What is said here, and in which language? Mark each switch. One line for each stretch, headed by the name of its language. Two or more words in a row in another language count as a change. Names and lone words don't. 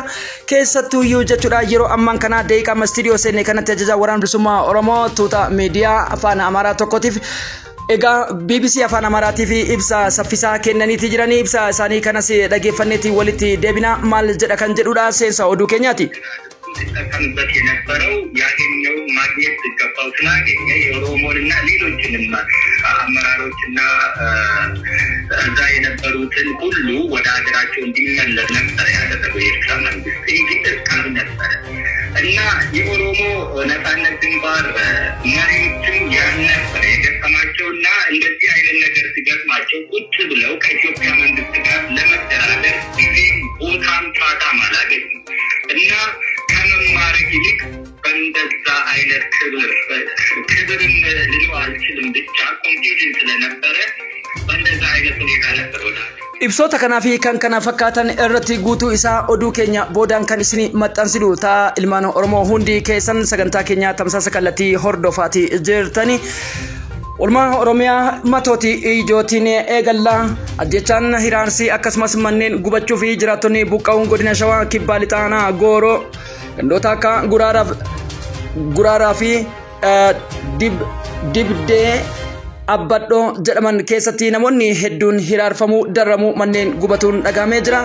Oromo: Keessattuu iyyuu jechuudha yeroo ammaan kana deeqama istiidiyoo seenee kanatti ajajaa waraana bilisummaa Oromoo tuuta miidiyaa afaan Amaaraa tokkotiif Ega BBC afaan Amaaraatiif ibsa saffisaa kennaniiti jiranii ibsa isaanii kanas dhageeffanneetii walitti deebina maal jedha kan jedhudha seensa oduu keenyaati.
Amharic: ተጠቀምበት የነበረው ያገኘው ማግኘት ሲገባው ስላገኘ የኦሮሞንና ሌሎችንም አመራሮችና እዛ የነበሩትን ሁሉ ወደ ሀገራቸው እንዲመለስ ነበር ያደረገው የኤርትራ መንግስት እንጂ እርቃኑ ነበር እና የኦሮሞ ነጻነት ግንባር መሪዎችም ያን ነበር የገጠማቸውና እንደዚህ አይነት ነገር ሲገጥማቸው ቁጭ ብለው ከኢትዮጵያ መንግስት ጋር ለመደራደር ጊዜም ቦታም ፋታም አላገኙም እና ከመማረክ ይልቅ በእንደዛ አይነት ክብርን ልለው አልችልም ብቻ ኮንፊውዥን ስለነበረ በእንደዛ አይነት ሁኔታ ነበር ወዳል
Oromo: Ibsoota kanaa fi kan kana fakkaatan irratti guutuu isaa oduu keenya boodaan kan isin maxxansidu ta'a ilmaan Oromoo hundi keessan sagantaa keenya tamsaasa kallattii hordofaati jirtani. Olmaa Oromiyaa matooti ijootiin eegallaa ajjechaan hiraarsi akkasumas manneen gubachuu fi jiraattonni buqqa'uun godina Shawaa Kibbaa Lixaanaa Gooroo gandoota akka Guraaraa fi Dibdee Abbadhoo jedhaman keessatti namoonni hedduun hiraarfamuu darramuu manneen gubatuun dhagahamee jira.